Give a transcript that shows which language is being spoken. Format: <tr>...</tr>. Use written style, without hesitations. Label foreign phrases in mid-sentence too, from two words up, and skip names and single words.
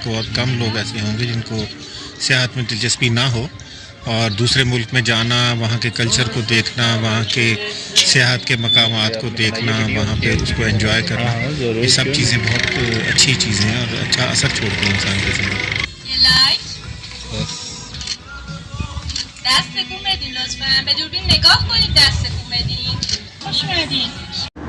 <ur>بہت کم لوگ ایسے ہوں گے جن کو سیاحت میں دلچسپی نہ ہو, اور دوسرے ملک میں جانا, وہاں کے کلچر کو دیکھنا, وہاں کے سیاحت کے مقامات کو دیکھنا, وہاں پہ اس کو انجوائے کرنا, یہ سب چیزیں بہت اچھی چیزیں ہیں اور اچھا اثر چھوڑتی ہیں انسان کے زندگی.</ur> <fa>دست کو بدین لطفاً به دوربین نگاه کنید. دست کو بدین. خوش اومدین.</fa>